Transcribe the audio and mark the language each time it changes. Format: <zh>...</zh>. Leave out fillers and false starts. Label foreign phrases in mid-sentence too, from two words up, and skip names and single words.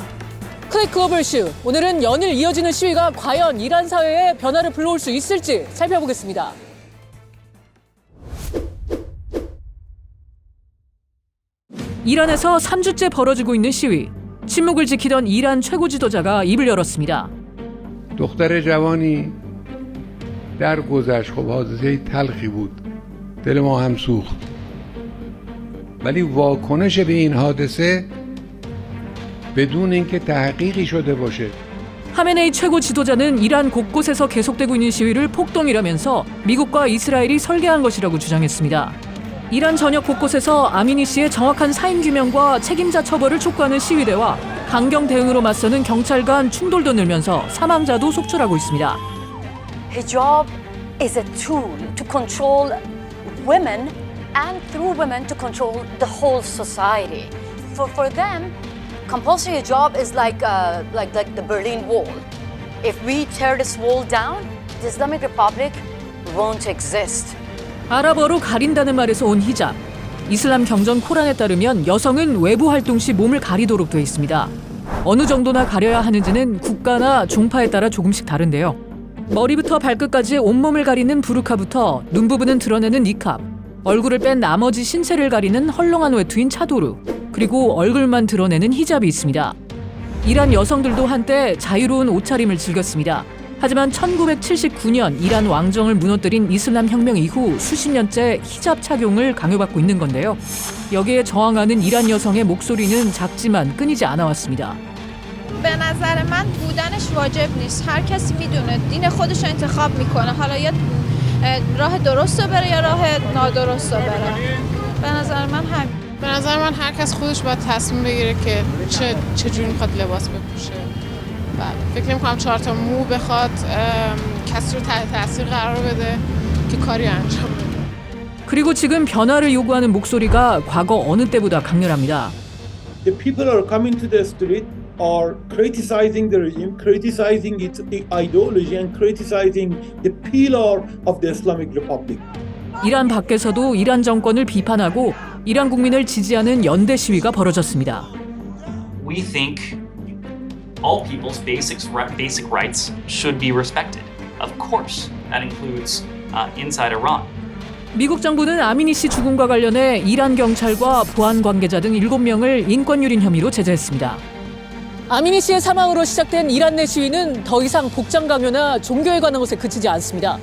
<ko>클릭 글로벌 슈, 오늘은 연일 이어지는 시위가 과연 이란 사회에 변화를 불러올 수 있을지 살펴보겠습니다. 이란에서 3주째 벌어지고 있는 시위. 침묵을 지키던 이란 최고 지도자가 입을 열었습니다.</ko> <fa>دختر جوانی در گذشت خب حادثه تلخی بود. دل ما هم سوخت. ولی واکنش به این حادثه بدون اینکه تحقیقی شده باشه</fa> <ko>하메네이 최고 지도자는 이란 곳곳에서 계속되고 있는 시위를 폭동이라면서 미국과 이스라엘이 설계한 것이라고 주장했습니다. 이란 전역 곳곳에서 아미니 씨의 정확한 사인 규명과 책임자 처벌을 촉구하는 시위대와 강경 대응으로 맞서는 경찰 간 충돌도 늘면서 사망자도 속출하고 있습니다.</ko> <en>Hijab is a tool to control women and through women to control the whole society. For them, compulsory hijab is like the Berlin Wall. If we tear this wall down, the Islamic Republic won't exist.</en> <ko>아랍어로 가린다는 말에서 온 히잡. 이슬람 경전 코란에 따르면 여성은 외부 활동 시 몸을 가리도록 되어 있습니다. 어느 정도나 가려야 하는지는 국가나 종파에 따라 조금씩 다른데요. 머리부터 발끝까지 온몸을 가리는 부르카부터 눈 부분은 드러내는 니캅, 얼굴을 뺀 나머지 신체를 가리는 헐렁한 외투인 차도르, 그리고 얼굴만 드러내는 히잡이 있습니다. 이란 여성들도 한때 자유로운 옷차림을 즐겼습니다. 하지만 1979년 이란 왕정을 무너뜨린 이슬람 혁명 이후 수십 년째 히잡 착용을 강요받고 있는 건데요. 여기에 저항하는 이란 여성의 목소리는 작지만 끊이지 않아 왔습니다.</ko> <fa>به نظر من بودنش واجب نیست. هر کسی میدونه دین خودش رو انتخاب میکنه. حالا یا راه درست رو بره یا راه نادرست رو بره. به نظر من همین. به نظر من هر کس خودش باید تصمیم بگیره که چه جوری میخواد لباس بپوشه. فکر نمی‌کنم 4 تا مو بخواد کسی رو تحت تاثیر قرار بده که کاری انجام بده.</fa> <ko>그리고 지금 변화를 요구하는 목소리가 과거 어느 때보다 강렬합니다.</ko> <en>The people are coming to the street are criticizing the regime, criticizing its ideology and criticizing the pillar of the Islamic Republic.</en> <ko>이란 밖에서도 이란 정권을 비판하고 이란 국민을 지지하는 연대 시위가 벌어졌습니다.</ko> <en>We think all people's basic rights should be respected. Of course, that includes inside Iran.</en> <ko>미국 정부는 아미니 씨 죽음과 관련해 이란 경찰과 보안 관계자 등 7명을 인권유린 혐의로 제재했습니다. 아미니 씨의 사망으로 시작된 이란 내 시위는 더 이상 복장 강요나 종교에 관한 것에 그치지 않습니다.</ko>